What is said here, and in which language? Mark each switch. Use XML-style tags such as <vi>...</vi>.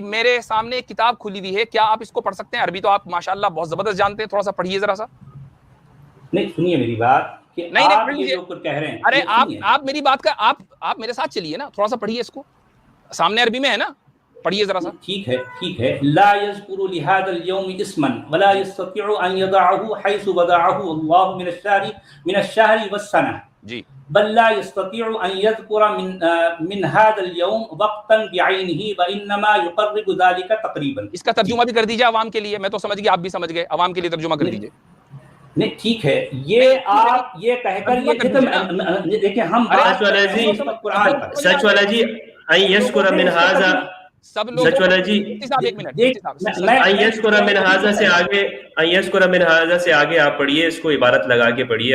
<ur>میرے سامنے ایک کتاب کھلی ہوئی ہے، کیا آپ اس کو پڑھ سکتے ہیں؟ عربی تو آپ ماشاءاللہ بہت زبردست جانتے ہیں، تھوڑا سا پڑھیے ذرا سا. نہیں سنیے میری بات کہ آپ یہ جو کہہ رہے ہیں، ارے آپ میری بات کا آپ میرے ساتھ چلیے نا، تھوڑا سا پڑھیے اس کو. سامنے عربی میں ہے نا، پڑھیے ذرا سا. ٹھیک ہے.</ur> <ar>لا يذكر لهذا اليوم اسما ولا يستطيع ان يضعه حيث وضعه الله من الشهر والسنه.</ar> <ur>جی.</ur> <ar>بل لا يستطيع ان يذكر من هذا اليوم وقتا بعينه وانما يقرب ذلك تقريبا.</ar> <ur>اس کا ترجمہ بھی کر دیجیے عوام کے لیے. میں تو سمجھ گیا، آپ بھی سمجھ گئے، عوام کے لیے ترجمہ کر دیجیے. نہیں ٹھیک ہے، یہ آپ یہ کہہ کر یہ دیکھیں ہم سچ والا جی</ur> <ar>یذکر من ھذا،</ar> <ur>سب لوگ سچ والا جی ایک منٹ</ur> <ar>یذکر من ھذا</ar> <ur>سے آگے،</ur> <ar>یذکر من ھذا</ar> <ur>سے آگے آپ پڑھیے، اس کو عبارت لگا کے پڑھیے.</ur>